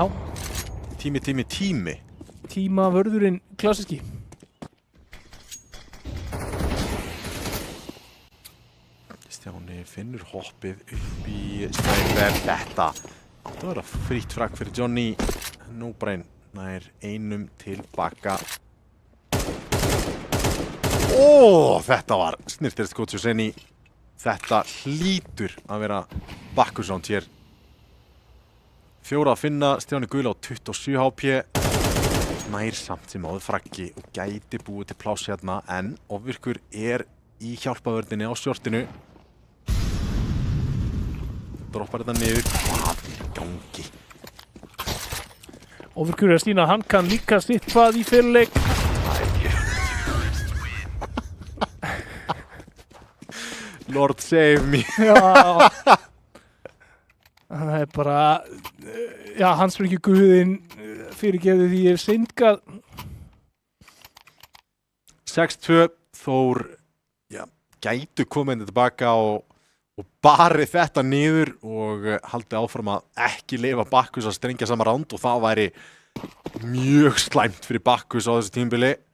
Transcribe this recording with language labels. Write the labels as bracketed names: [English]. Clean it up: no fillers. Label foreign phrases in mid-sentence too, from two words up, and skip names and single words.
[Icelandic] Tími. Tímavörðurinn klassíski. Stjáni finnur hoppið upp í Sniper. Þetta áttu að vera frítt frakk fyrir Johnny. No-Brain nær einum tilbaka. Þetta var snirtilegt skot hjá Senni. Þetta hlýtur að vera bakkursránd hér. 4 að finna, Stjáni Gula á 27 HP. Nær samt sem áður frakki og gæti búið til pláss hérna en ofvirkur er í hjálpavörðinni á sjortinu. Droppar þetta niður. Hvað er í gangi? Ofvirkur er að sýna að hann kann líka sitt hvað í fyrirleik. [English] Lord save me. [Icelandic] Já. Það er bara, já, hans fyrir ekki guðinn fyrirgefði því ég er syndgað. 6-2, Þór, já, gætu komið tilbaka og og barið þetta niður og haldið áfram að ekki leyfa Bakkus að strengja sama ránd og það væri mjög slæmt fyrir Bakkus á þessu tímabili.